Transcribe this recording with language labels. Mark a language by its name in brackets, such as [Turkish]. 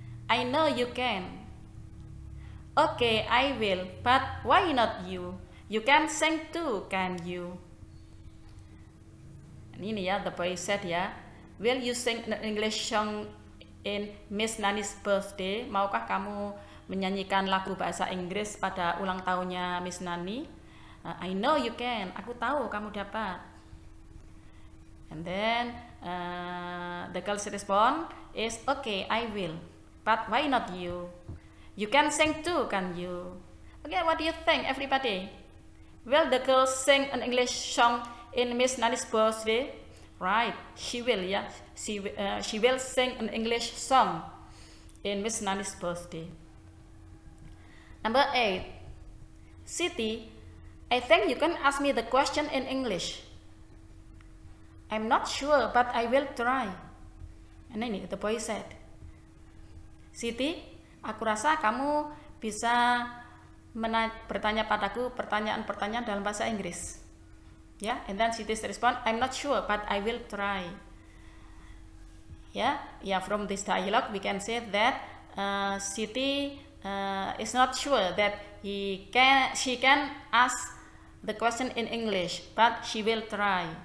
[English] I know you can. Okay, I will, but why not you? You can sing too, can you? Ini ya, the boy said ya, will you sing an English song in Miss Nani's birthday? [Indonesian] Maukah kamu menyanyikan lagu bahasa Inggris pada ulang tahunnya Miss Nani? [English] I know you can. [Indonesian] Aku tahu kamu dapat. [English] And then the girl's response is, okay, I will, but why not you? You can sing too, can you? Okay, what do you think, everybody? Will the girl sing an English song in Miss Nani's birthday? Right, she will, yeah. She will sing an English song in Miss Nani's birthday. Number 8. Siti, I think you can ask me the question in English. I'm not sure, but I will try. And ini, the boy said. [Indonesian] Siti, aku rasa kamu bisa bertanya padaku pertanyaan-pertanyaan dalam bahasa Inggris. [English] Ya, and then Siti's respond, I'm not sure, but I will try. Ya, from this dialogue we can say that Siti is not sure that she can ask the question in English, but she will try.